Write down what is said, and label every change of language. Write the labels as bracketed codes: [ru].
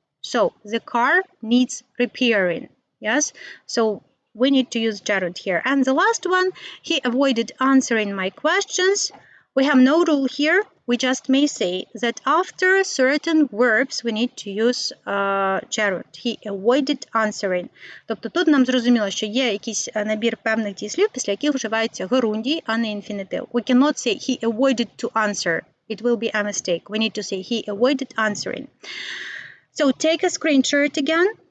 [en] So, the car needs repairing. Yes? So, we need to use gerund here. And the last one, he avoided answering my questions. We have no rule here. we just may say that after certain verbs we need to use gerund. He avoided answering. [uk] Тобто тут нам зрозуміло, що є якийсь набір певних дієслів, після яких вживається герундій, а не інфінітив. [en] We cannot say he avoided to answer. It will be a mistake. We need to say he avoided answering. So take a screenshot again.